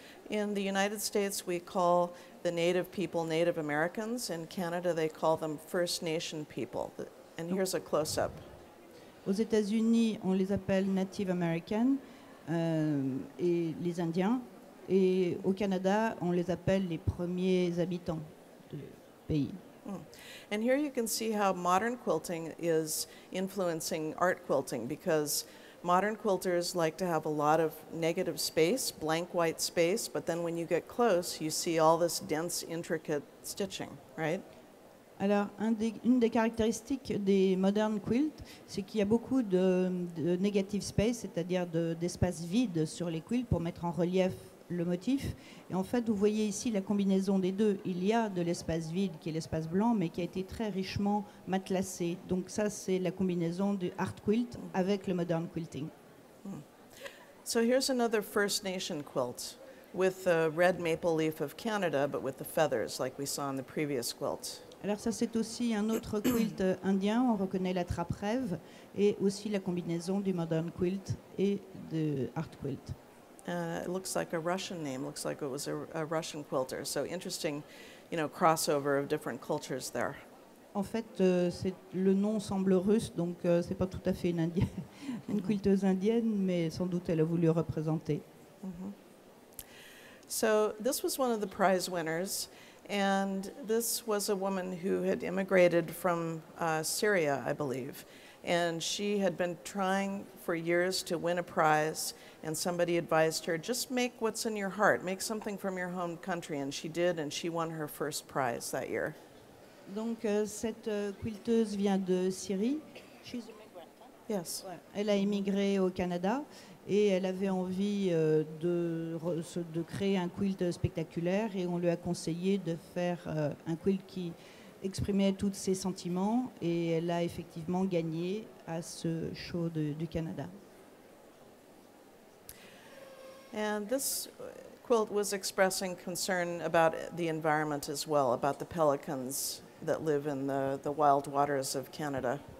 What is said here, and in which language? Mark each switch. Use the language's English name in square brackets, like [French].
[English] In the United States, we call the Native people Native Americans. In Canada, they call them First Nation people. And here's a close-up. [French] Aux États-Unis, on les appelle Native American et les Indiens. Et au Canada, on les appelle les premiers habitants du pays. [English] And here you can see how modern quilting is influencing art quilting, because modern quilters like to have a lot of negative space, blank white space, but then when you get close, you see all this dense, intricate stitching, right? [French] Alors, une des caractéristiques des modern quilts, c'est qu'il y a beaucoup de negative space, c'est-à-dire d'espace vide sur les quilts pour mettre en relief le motif. Et en fait, vous voyez ici la combinaison des deux. Il y a de l'espace vide qui est l'espace blanc, mais qui a été très richement matelassé. Donc ça, c'est la combinaison du art quilt avec le modern quilting. [English] So here's another First Nation quilt with the red maple leaf of Canada, but with the feathers, like we saw in the previous quilt. [French] Alors ça, c'est aussi un autre quilt indien. On reconnaît la trappe rêve et aussi la combinaison du modern quilt et de art quilt. [English] It looks like a Russian name. Looks like it was a Russian quilter. So interesting, crossover of different cultures there. [French] En fait, le nom semble russe, donc c'est pas tout à fait une quilteuse indienne, mais sans doute elle a voulu représenter. [English] So this was one of the prize winners, and this was a woman who had immigrated from Syria, I believe. And she had been trying for years to win a prize, and somebody advised her, just make what's in your heart, make something from your home country, and she did, and she won her first prize that year. [French] Donc cette quilteuse vient de Syrie. [English] Yes. [French] Ouais. Elle a émigré au Canada et elle avait envie de créer un quilt spectaculaire, et on lui a conseillé de faire un quilt qui exprimait tous ses sentiments, et elle a effectivement gagné à ce show du Canada. [English] And this quilt was expressing concern about the environment as well, about the pelicans that live in the wild waters of Canada.